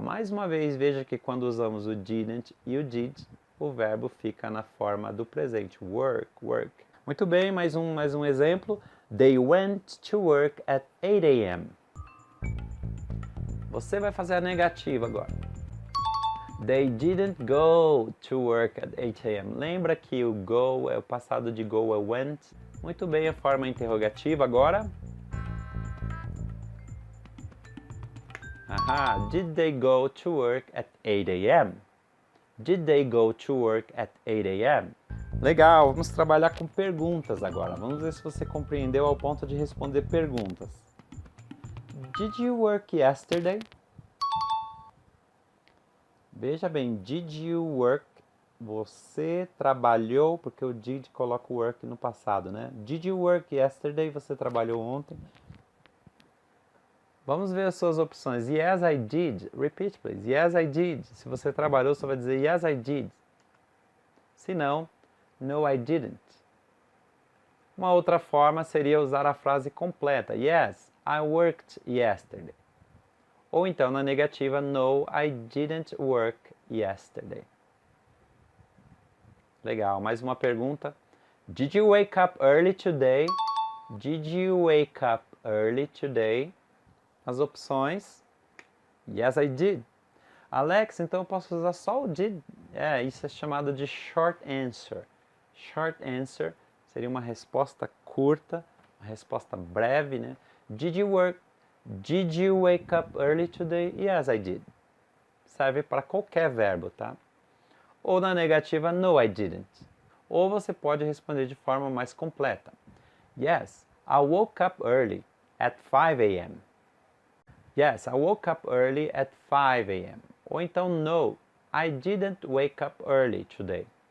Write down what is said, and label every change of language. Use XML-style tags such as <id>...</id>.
<pt>Mais uma vez, veja que quando usamos o didn't e o did, o verbo fica na forma do presente. Work, work. Muito bem, mais um exemplo.</pt> <en>They went to work at 8 a.m.</en> <pt>Você vai fazer a negativa agora.</pt> <en>They didn't go to work at 8 a.m.</en> <pt>Lembra que o go, o passado de go é went? Muito bem, a forma interrogativa agora.</pt> <en>Aha, did they go to work at 8 a.m.? Did they go to work at 8 a.m.?</en> <pt>Legal, vamos trabalhar com perguntas agora. Vamos ver se você compreendeu ao ponto de responder perguntas.</pt> <en>Did you work yesterday?</en> <pt>Veja bem,</pt> <en>did you work?</en> <pt>Você trabalhou, porque o did coloca o work no passado, né?</pt> <en>Did you work yesterday?</en> <pt>Você trabalhou ontem? Vamos ver as suas opções.</pt> <en>Yes, I did. Repeat, please. Yes, I did.</en> <pt>Se você trabalhou, você vai dizer</pt> <en>yes, I did.</en> <pt>Se não,</pt> <en>no, I didn't.</en> <pt>Uma outra forma seria usar a frase completa.</pt> <en>Yes, I worked yesterday.</en> <pt>Ou então, na negativa,</pt> <en>no, I didn't work yesterday.</en> <pt>Legal, mais uma pergunta.</pt> <en>Did you wake up early today? Did you wake up early today?</en> <pt>As opções.</pt> <en>Yes, I did.</en> <pt>Alex, então eu posso usar só o did? Isso é chamado de short answer. Short answer seria uma resposta curta, uma resposta breve, né?</pt> <en>Did you wake up early today? Yes, I did.</en> <pt>Serve para qualquer verbo, tá? Ou na negativa, no, I didn't. Ou você pode responder de forma mais completa.</pt> <en>Yes, I woke up early at 5 a.m. Yes, I woke up early at 5 a.m.</en> <pt>Ou então,</pt> <en>no, I didn't wake up early today.</en>